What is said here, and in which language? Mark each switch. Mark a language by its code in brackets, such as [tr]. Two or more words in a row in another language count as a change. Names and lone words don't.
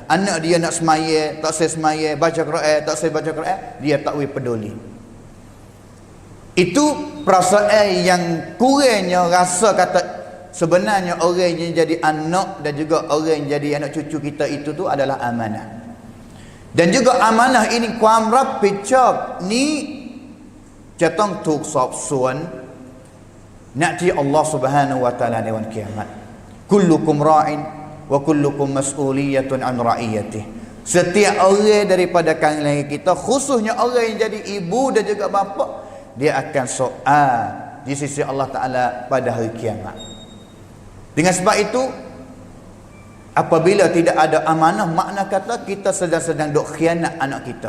[ms] Anak dia nak semaya, tak saya semaya, baca Quran, tak saya baca Quran, dia tak boleh peduli. Itu perasaan yang kurangnya rasa kata sebenarnya orang yang jadi anak dan juga orang yang jadi anak cucu kita itu tu adalah amanah. Dan juga amanah ini [th] ความรับผิดชอบนี้จะต้องถูกสอบสวนณที่อัลลอฮฺ [ar] سبحانه وتعالى [th] ในวันกิยามะฮ์ [ar] كلكم راع وكلكم مسؤول عن رعيته. [ms] Setiap orang daripada kalangan kita, khususnya orang yang jadi ibu dan juga bapa, dia akan soal di sisi Allah Ta'ala pada hari kiamat. Dengan sebab itu, apabila tidak ada amanah, makna kata kita sedang-sedang duk khianat anak kita.